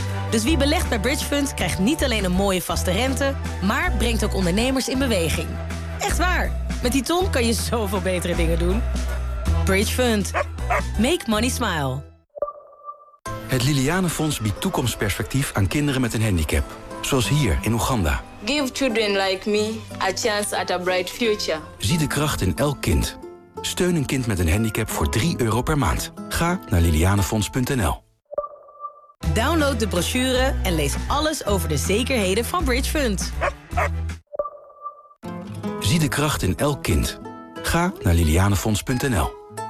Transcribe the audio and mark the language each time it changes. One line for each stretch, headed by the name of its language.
Dutch: Dus wie belegt bij Bridgefund krijgt niet alleen een mooie vaste rente, maar brengt ook ondernemers in beweging. Echt waar, met die ton kan je zoveel betere dingen doen. Bridgefund.
English: Make money smile.
Dutch: Het Liliane Fonds biedt toekomstperspectief aan kinderen met een handicap. Zoals hier in Oeganda.
English: Give children like me a chance at a bright future.
Dutch: Zie de kracht in elk kind. Steun een kind met een handicap voor €3 per maand. Ga naar lilianefonds.nl. Download de brochure en lees alles over de zekerheden van Bridgefund. Zie de kracht in elk kind. Ga naar lilianefonds.nl.